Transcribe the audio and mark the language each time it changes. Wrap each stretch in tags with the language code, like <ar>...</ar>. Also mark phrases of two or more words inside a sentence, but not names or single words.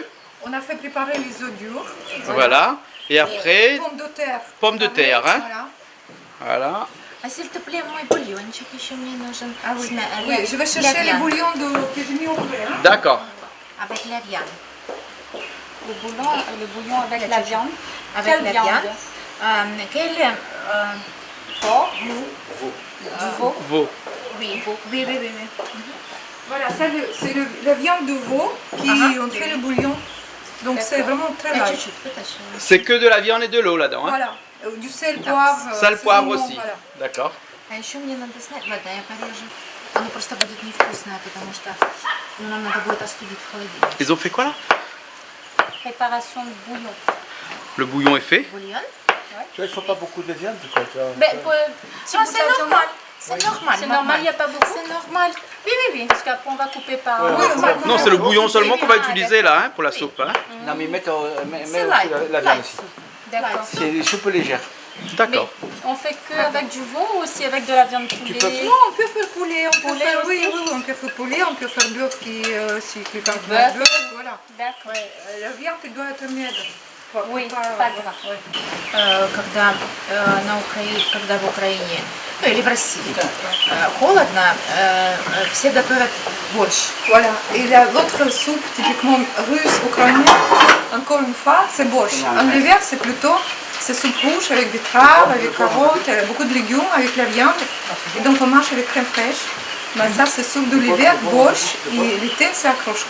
<fr>On a fait préparer les œufs durs. voilà. Et après Pommes de terre. pommes de terre, hein? Voilà. Voilà. А s'il te plaît,</fr> <ru>мой бульончик еще мне нужен.</ru> <fr>Ah oui.</fr> <ru>С</ru> <fr>Oui, je vais chercher les лавьян. bouillons que j'ai mis au frais. Hein. D'accord. Avec лавьян. Le bouillon avec la viande. Avec Quelle la viande? viande. Quelle Porc. Du veau. Veau. Oui, oui, oui, oui. Voilà, ça c'est la viande de veau qui on fait le bouillon. Donc c'est vraiment très</fr> <ru>Да,</ru> <fr>light.</fr> <ru>чуть-чуть вытащи.</ru> <fr>C'est que de la viande et de l'eau là-dedans, hein? Voilà. Du sel, poivre. Sel, poivre piment, aussi. voilà. D'accord.</fr> <ru>А еще мне надо снять. Ладно, я порежу. Оно просто будет невкусное, потому что нам надо будет остудить в холодильнике.</ru> <fr>Ils ont fait quoi là? Préparation de bouillon. Le bouillon est fait.</fr> <ru>Бульон.</ru> <fr>Tu vois, il ne faut pas beaucoup de viande, quoi. Tu vois. Ben, Non, c'est normal. C'est normal. C'est normal, il n'y a pas beaucoup. C'est normal. Oui, oui, oui. Parce qu'après on va couper par... Ouais, Normal. Non, c'est le bouillon seulement qu'on va utiliser là, hein, pour la soupe, hein? Non, mais mets C'est aussi light. la viande aussi. D'accord. C'est des soupes légères. D'accord. On fait que avec du veau ou aussi avec de la viande poulet? Non, on peut faire poulet, on peut Poulet faire, aussi. oui, on peut faire poulet, on peut faire bœuf qui, si quelqu'un qui Bœuf. mange bœuf, voilà. D'accord. La viande elle doit être maigre. Oui, pas gras.</fr> <ru>Когда когда в Украине, ну или в России, холодно, все готовят борщ.</ru> <fr>Voilà. Et l'autre soupe typiquement russe, ukrainienne, encore une fois, c'est borsch. En hiver, c'est plutôt c'est soupe rouge avec betteraves, avec carottes, beaucoup de légumes, avec la viande. Et donc on mange avec crème fraîche. Mais ça, c'est soupe de l'hiver, borsch, et l'été, c'est окрошка.</fr>